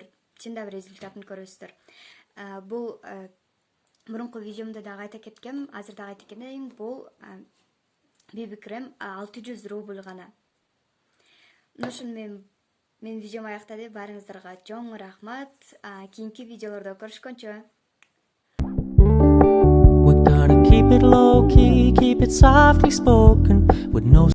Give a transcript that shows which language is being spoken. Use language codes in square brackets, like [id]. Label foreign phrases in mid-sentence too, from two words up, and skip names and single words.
[ky] Чында бир результатын көрөсүздөр. Бул мурунку видеомдо дагы айта кеткем, азыр дагы айта кетейин, бул BB крем 600 рубль гана. Ошону мен видеом аяктады. Баарыңыздарга чоң рахмат. Кийинки видеолордо көрүшкөнчө. [en] Keep it low key, keep it softly spoken with no